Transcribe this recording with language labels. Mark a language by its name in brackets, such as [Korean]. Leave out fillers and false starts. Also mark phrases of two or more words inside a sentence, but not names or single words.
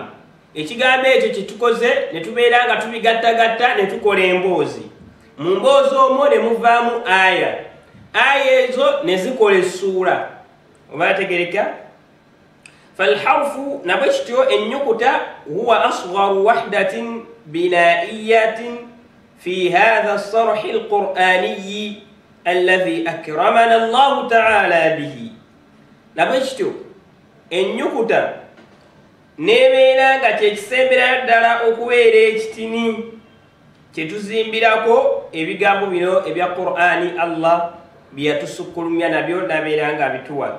[Ganda] ekigambo ekyo kyetukoze ne tubeera nga tubigattagatta ne tukola emboozi. mu mboozi omwo ne muvaamu aya, aya ezo ne zikola essuula. oba tegereka? [Arabic] falharfu [Ganda] nabwe kityo ennyukuta [Arabic] هو أصغر وحدة بنائية في هذا الصرح القرآني الذي أكرمنا الله تعالى به. [Ganda] nabwe kityo ennyukuta nebeera nga kyekisemberayo ddala okubeera ekitini kyetuzimbirako ebigambo bino ebya Qur'ani Allah byeyatusukkulumya nabyo nabeera nga bituwa.